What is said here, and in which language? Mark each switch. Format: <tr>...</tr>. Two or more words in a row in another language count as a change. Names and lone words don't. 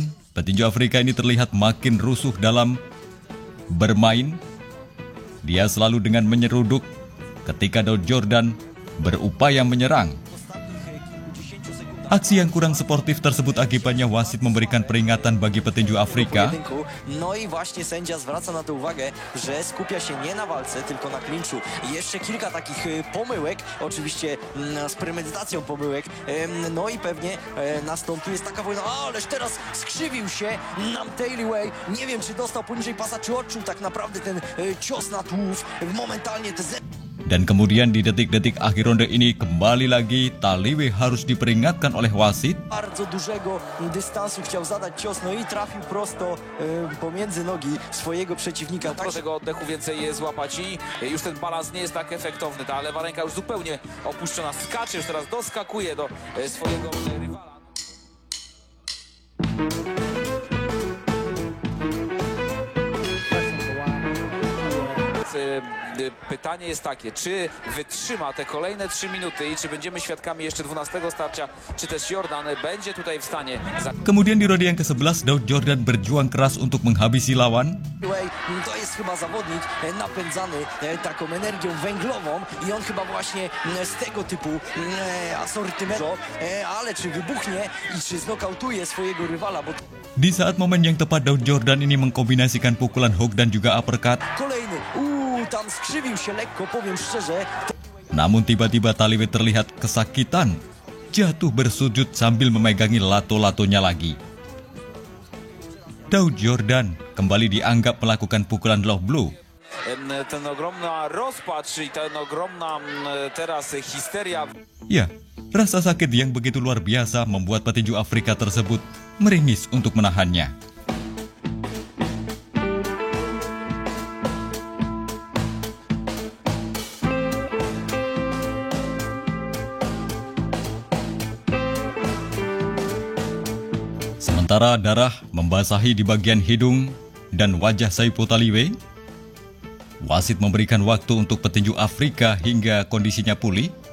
<id>Petinju Afrika ini terlihat makin rusuh dalam bermain. Dia selalu dengan menyeruduk ketika Daud Jordan berupaya menyerang. Aksi yang kurang sportif tersebut akibatnya wasit memberikan peringatan bagi petinju Afrika.</id> <pl>No i właśnie sędzia zwraca na to uwagę, że skupia się nie na walce, tylko na klinczu. Jeszcze kilka takich pomyłek, oczywiście z premedytacją pomyłek. No i pewnie nastąpi jest taka wojna, ależ teraz skrzywił się nam Taliwe. Nie wiem, czy dostał poniżej pasa, czy odczuł tak naprawdę ten cios na tułów. Momentalnie te</pl> <id>Dan kemudian di detik-detik akhir ronde ini kembali lagi Taliwe harus diperingatkan oleh wasit.</id> <pl>Bardzo dużego dystansu chciał zadać cios, no i trafił prosto pomiędzy nogi swojego przeciwnika. Tak, tego oddechu więcej złapać i już ten balans nie jest tak efektowny. Ta lewa ręka już zupełnie opuszczona, skacze, już teraz doskakuje do swojego rywala. Pytanie jest takie, czy wytrzyma te kolejne 3 minuty i czy będziemy świadkami jeszcze 12 starcia, czy też Jordan będzie tutaj w stanie...</pl> <id>Kemudian di ronde yang ke-11 Daud Jordan berjuang keras untuk menghabisi lawan.</id> <pl>To jest chyba zawodnik napędzany taką energią węglową i on chyba właśnie z tego typu asortymentu, ale czy wybuchnie i czy znokautuje swojego rywala, bo...</pl> <id>Di saat momen yang tepat Daud Jordan ini mengkombinasikan pukulan hook dan juga uppercut.</id> <pl>Kolejny, tam skrzywił się lekko, powiem szczerze.</pl> <id>Namun tiba-tiba Taliwe terlihat kesakitan, jatuh bersujud sambil memegangi lato-latonya lagi. Daud Jordan kembali dianggap melakukan pukulan</id> <en>low blow.</en> <pl>Ten ogromna rozpacz i ten ogromna teraz histeria.</pl> <id>Ya, rasa sakit yang begitu luar biasa membuat petinju Afrika tersebut meringis untuk menahannya. Sementara darah membasahi di bagian hidung dan wajah Saipu Taliwe, wasit memberikan waktu untuk petinju Afrika hingga kondisinya pulih.</id>